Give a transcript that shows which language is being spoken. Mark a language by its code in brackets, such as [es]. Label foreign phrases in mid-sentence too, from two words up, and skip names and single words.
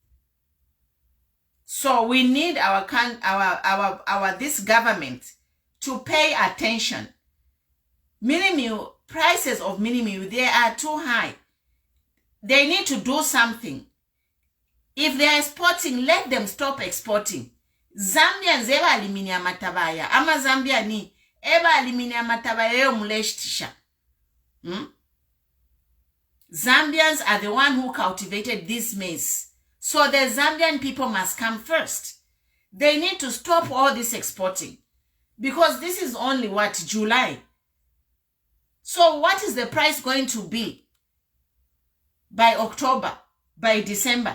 [en] So we need this government to pay attention. Mealie meal, prices of Mealie meal, they are too high. They need to do something. If they are exporting, let them stop exporting. [bem] Zambians eba aliminia matabaya. Ama Zambiani eba aliminia matabaya yo muleshtisha. [en] Zambians are the one who cultivated this maize. So the Zambian people must come first. They need to stop all this exporting, because this is only what, July. So what is the price going to be by October, by December?